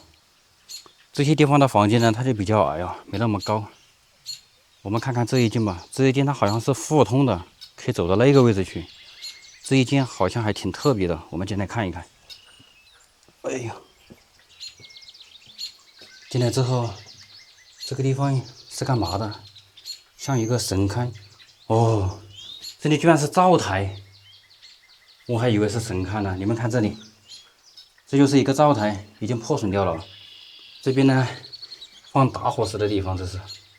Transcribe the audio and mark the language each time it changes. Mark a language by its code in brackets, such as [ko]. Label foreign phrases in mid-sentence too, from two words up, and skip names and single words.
[zh] 這些地方的房間呢，它就比較矮啊，沒那麼高。我們看看這一間吧，這一間它好像是互通的，可以走到那個位置去。這一間好像還挺特別的，我們進來看一看。哎呀，進來之後，這個地方是幹嘛的？像一個神龕。哦，這裡居然是灶台，我還以為是神龕呢。你們看這裡，這就是一個灶台，已經破損掉了。這邊呢，放打火石的地方，這是。